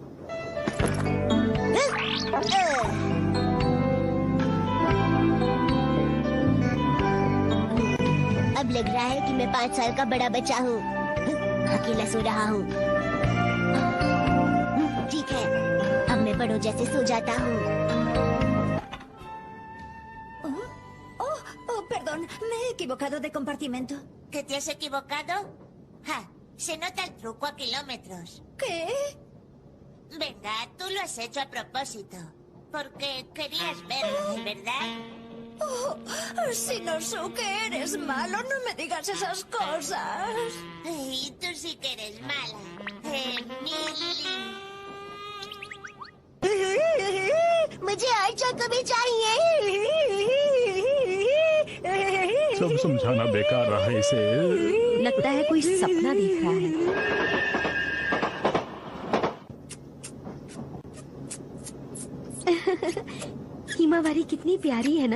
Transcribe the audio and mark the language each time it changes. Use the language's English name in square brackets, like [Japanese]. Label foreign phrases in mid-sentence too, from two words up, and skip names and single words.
[Hindi] अब लग रहा है कि मैं 5 साल का बड़ा बच्चा हूँ, अकेला सो रहा हूँ। ठीक है, अब मैं बड़ों जैसे सो जाता हूँ। [Spanish] Perdón, me he equivocado de compartimento. ¿Que te has equivocado? Ja, se nota el truco a kilómetros. ¿Qué? Venga, tú lo has hecho a propósito. Porque querías verlo, ¿verdad? Oh, si no sé que eres malo, no me digas esas cosas. Y tú sí que eres mala. Emily. [Hindi] मुझे और चॉकलेट चाहिए। सब समझाना बेकार रहा इसे। लगता है कोई सपना देख रहा है। हिमावारी कितनी प्यारी है ना?